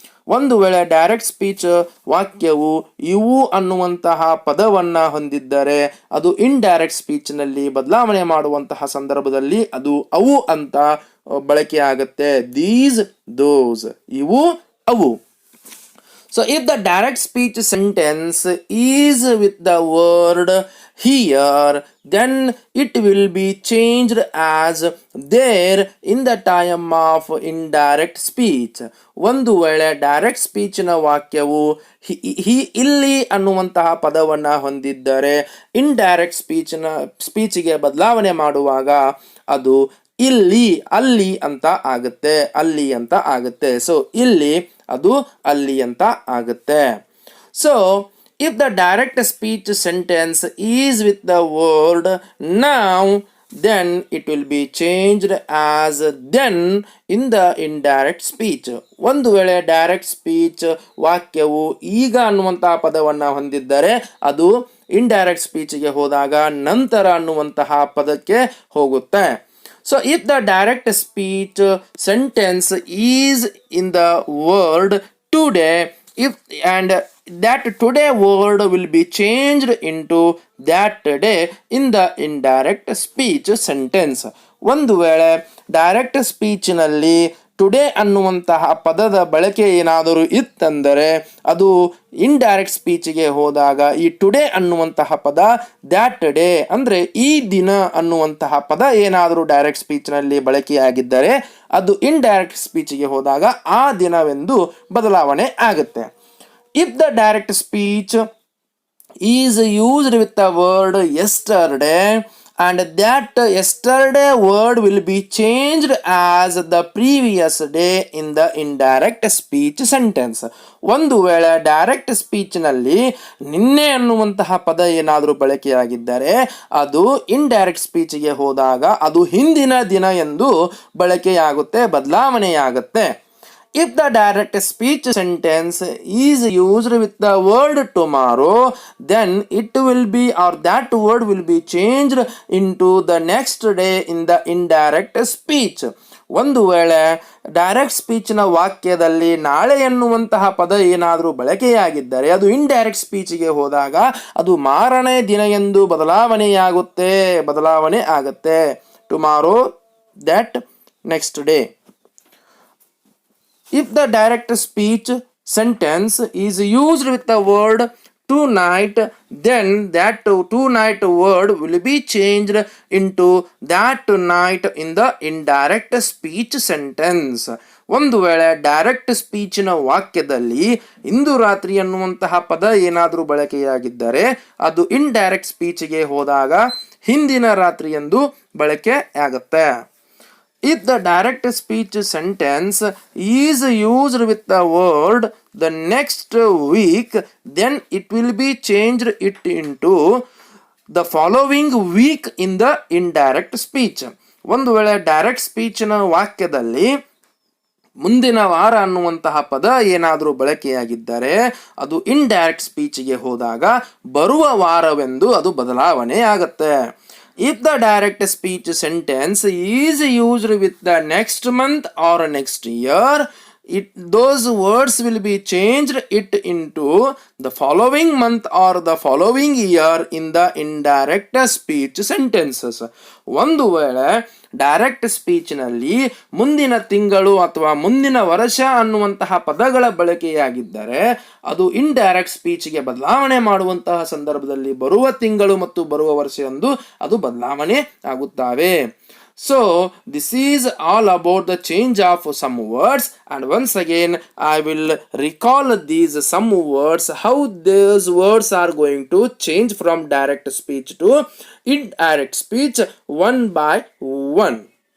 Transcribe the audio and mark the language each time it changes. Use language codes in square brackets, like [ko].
[kn] ಒಂದು ವೇಳೆ direct speech ವಾಕ್ಯವು ಇವು ಅನ್ನುವಂತಹ ಪದವನ್ನ ಹೊಂದಿದ್ದರೆ ಅದು ಇಂಡೈರೆಕ್ಟ್ ಸ್ಪೀಚ್ನಲ್ಲಿ ಬದಲಾವಣೆ ಮಾಡುವಂತಹ ಸಂದರ್ಭದಲ್ಲಿ ಅದು ಅವು ಅಂತ ಬಳಕೆಯಾಗುತ್ತೆ. [en] these, those, [kn] ಇವು ಅವು. [en] So if the direct speech sentence is with the word here, then it will be changed as there in the time of indirect speech. [kn] ಒಂದು ವೇಳೆ ಡೈರೆಕ್ಟ್ ಸ್ಪೀಚ್ನ ವಾಕ್ಯವು ಇಲ್ಲಿ ಅನ್ನುವಂತಹ ಪದವನ್ನು ಹೊಂದಿದ್ದರೆ ಇಂಡೈರೆಕ್ಟ್ ಸ್ಪೀಚ್ಗೆ ಬದಲಾವಣೆ ಮಾಡುವಾಗ ಅದು ಇಲ್ಲಿ ಅಲ್ಲಿ ಅಂತ ಆಗುತ್ತೆ. ಸೊ ಇಲ್ಲಿ ಅದು ಅಲ್ಲಿ ಅಂತ ಆಗುತ್ತೆ. [en] So if the direct speech sentence is with the word now, then it will be changed as then in the indirect speech. [kn] ಒಂದು ವೇಳೆ ಡೈರೆಕ್ಟ್ ಸ್ಪೀಚ್ ವಾಕ್ಯವು ಈಗ ಅನ್ನುವಂತಹ ಪದವನ್ನು ಹೊಂದಿದ್ದರೆ ಅದು ಇಂಡೈರೆಕ್ಟ್ ಸ್ಪೀಚ್ಗೆ ಹೋದಾಗ ನಂತರ ಅನ್ನುವಂತಹ ಪದಕ್ಕೆ ಹೋಗುತ್ತೆ. [en] So if the direct speech sentence is in the word today, and that today word will be changed into that day in the indirect speech sentence. [kn] ಒಂದು ವೇಳೆ ಡೈರೆಕ್ಟ್ ಸ್ಪೀಚ್ನಲ್ಲಿ ಟುಡೇ ಅನ್ನುವಂತಹ ಪದದ ಬಳಕೆ ಏನಾದರೂ ಇತ್ತಂದರೆ ಅದು ಇಂಡೈರೆಕ್ಟ್ ಸ್ಪೀಚ್ಗೆ ಹೋದಾಗ ಈ ಟುಡೇ ಅನ್ನುವಂತಹ ಪದ ದ್ಯಾಟ್ ಡೇ ಅಂದರೆ ಈ ದಿನ ಅನ್ನುವಂತಹ ಪದ ಏನಾದರೂ ಡೈರೆಕ್ಟ್ ಸ್ಪೀಚ್ನಲ್ಲಿ ಬಳಕೆಯಾಗಿದ್ದರೆ ಅದು ಇಂಡೈರೆಕ್ಟ್ ಸ್ಪೀಚ್ಗೆ ಹೋದಾಗ ಆ ದಿನವೆಂದು ಬದಲಾವಣೆ ಆಗುತ್ತೆ. [en] If the direct speech is used with the word yesterday, and that yesterday word will be changed as the previous day in the indirect speech sentence. [kn] ಒಂದು ವೇಳೆ ಡೈರೆಕ್ಟ್ ಸ್ಪೀಚ್ನಲ್ಲಿ ನಿನ್ನೆ ಅನ್ನುವಂತಹ ಪದ ಏನಾದರೂ ಬಳಕೆಯಾಗಿದ್ದರೆ ಅದು ಇಂಡೈರೆಕ್ಟ್ ಸ್ಪೀಚ್ಗೆ ಹೋದಾಗ ಅದು ಹಿಂದಿನ ದಿನ ಎಂದು ಬಳಕೆಯಾಗುತ್ತೆ, ಬದಲಾವಣೆಯಾಗುತ್ತೆ. [en] If the direct speech sentence is used with the word tomorrow, then it will be, or that word will be changed into the next day in the indirect speech. [kn] ಒಂದು ವೇಳೆ ಡೈರೆಕ್ಟ್ ಸ್ಪೀಚ್ನ ವಾಕ್ಯದಲ್ಲಿ ನಾಳೆ ಎನ್ನುವಂತಹ ಪದ ಏನಾದರೂ ಬಳಕೆಯಾಗಿದ್ದರೆ ಅದು ಇಂಡೈರೆಕ್ಟ್ ಸ್ಪೀಚ್ಗೆ ಹೋದಾಗ ಅದು ಮಾರನೇ ದಿನ ಎಂದು ಬದಲಾವಣೆ ಆಗುತ್ತೆ. [en] Tomorrow, that, next day. If the direct speech sentence is used with the word tonight, then that tonight word will be changed into that night in the indirect speech sentence. [kn] ಒಂದು ವೇಳೆ direct ಸ್ಪೀಚಿನ ವಾಕ್ಯದಲ್ಲಿ ಇಂದು ರಾತ್ರಿ ಅನ್ನುವಂತಹ ಪದ ಏನಾದರೂ ಬಳಕೆಯಾಗಿದ್ದರೆ ಅದು indirect ಸ್ಪೀಚ್ಗೆ ಹೋದಾಗ ಹಿಂದಿನ ರಾತ್ರಿ ಎಂದು ಬಳಕೆ ಆಗುತ್ತೆ. [en] If the direct speech sentence is used with the word the next week, then it will be changed it into the following week in the indirect speech. [kn] ಒಂದು ವೇಳೆ ಡೈರೆಕ್ಟ್ ಸ್ಪೀಚ್ನ ವಾಕ್ಯದಲ್ಲಿ ಮುಂದಿನ ವಾರ ಅನ್ನುವಂತಹ ಪದ ಏನಾದರೂ ಬಳಕೆಯಾಗಿದ್ದರೆ ಅದು ಇಂಡೈರೆಕ್ಟ್ ಸ್ಪೀಚ್ಗೆ ಹೋದಾಗ ಬರುವ ವಾರವೆಂದು ಅದು ಬದಲಾವಣೆ ಆಗುತ್ತೆ. [en] If the direct speech sentence is used with the next month or next year, those words will be changed it into the following month or the following year in the indirect speech sentences. [kn] ಒಂದು ವೇಳೆ direct ಸ್ಪೀಚ್ನಲ್ಲಿ ಮುಂದಿನ ತಿಂಗಳು ಅಥವಾ ಮುಂದಿನ ವರ್ಷ ಅನ್ನುವಂತಹ ಪದಗಳ ಬಳಕೆಯಾಗಿದ್ದರೆ ಅದು ಇಂಡೈರೆಕ್ಟ್ ಸ್ಪೀಚ್ಗೆ ಬದಲಾವಣೆ ಮಾಡುವಂತಹ ಸಂದರ್ಭದಲ್ಲಿ ಬರುವ ತಿಂಗಳು ಮತ್ತು ಬರುವ ವರ್ಷ ಎಂದು ಅದು ಬದಲಾವಣೆ ಆಗುತ್ತವೆ. [en] So this is all about the change of some words, and once again I will recall these some words, how those words are going to change from direct speech to indirect speech one by one.